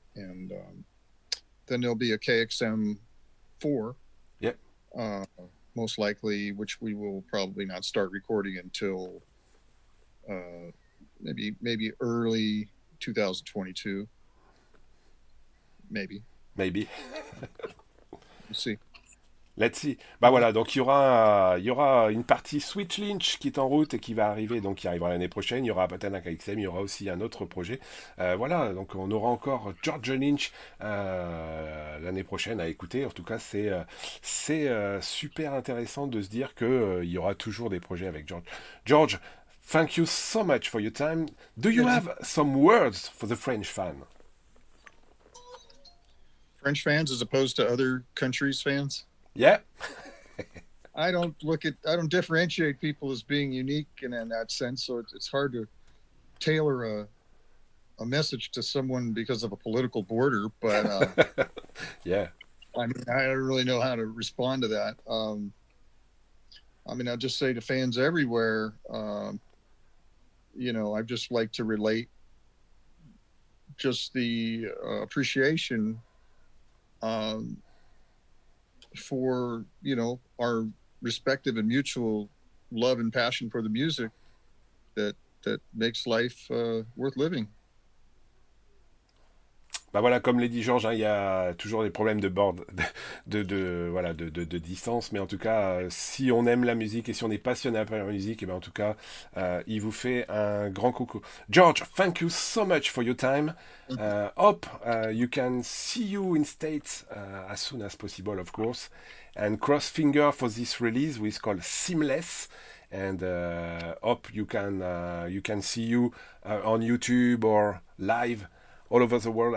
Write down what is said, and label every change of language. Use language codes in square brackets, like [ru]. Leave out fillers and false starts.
[en] And then there'll be a KXM 4, yep, most likely, which we will probably not start recording until maybe early 2022, maybe. We'll see. Let's see. [fr] Bah voilà, donc il y aura une partie Sweet Lynch qui est en route et qui va arriver, donc qui arrivera l'année prochaine. Il y aura peut-être un KXM, il y aura aussi un autre projet. Voilà, donc on aura encore George Lynch l'année prochaine à écouter. En tout cas, c'est super intéressant de se dire que il y aura toujours des projets avec George. [en] George, thank you so much for your time. Do you have some words for the French fan? French fans as opposed to other countries' fans? Yeah. I don't differentiate people as being unique in that sense. So it's hard to tailor a message to someone because of a political border. But yeah, I mean, I don't really know how to respond to that. I mean, I'll just say to fans everywhere, I just like to relate just the appreciation for our respective and mutual love and passion for the music that makes life worth living. [fr] Bah voilà, comme l'a dit Georges, hein, il y a toujours des problèmes de bord, voilà, de distance. Mais en tout cas, si on aime la musique et si on est passionné par la musique, et ben en tout cas, il vous fait un grand coucou. [en] George, thank you so much for your time. Hope you can see you in States as soon as possible, of course. And cross finger for this release, which is called Seamless. And hope you can see you on YouTube or live all over the world.